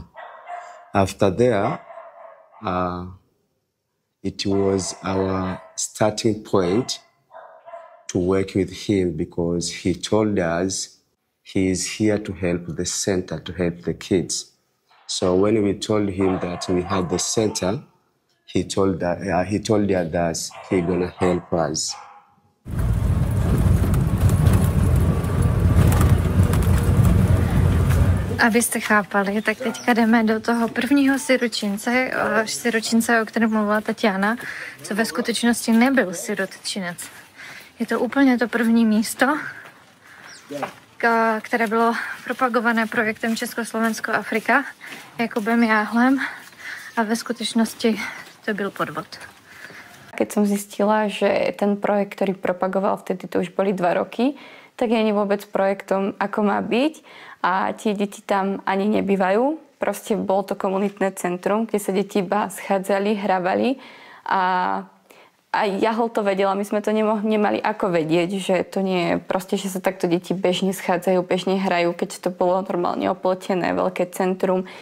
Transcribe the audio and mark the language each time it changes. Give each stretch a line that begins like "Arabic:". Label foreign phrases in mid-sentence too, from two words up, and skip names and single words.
English: After there, it was our starting point to work with him because he told us he is here to help the center, to help the kids. So when we told him that we had the center, he told us that he's gonna help us.
Czech: Abyste chápali, tak teďka jdeme do toho prvního siročince, o kterém mluvila Tatiana, co ve skutečnosti nebyl sirotčinec. Je to úplně to první místo, které bylo propagované projektem Československo-Afrika Jakubem Jáhlem, a ve skutečnosti to byl podvod.
Slovak: keď som zistila, že ten projekt, ktorý propagoval vtedy, to už boli 2 roky, tak nie je vôbec projektom, ako má byť. A tie deti tam ani nebývajú. Proste bolo to komunitné centrum, kde sa deti iba schádzali, hrávali. A Jahol to vedela, my sme to nemali ako vedieť, že to nie je proste, že sa takto deti bežne schádzajú, bežne hrajú, keď to bolo normálne oplotené, veľké centrum.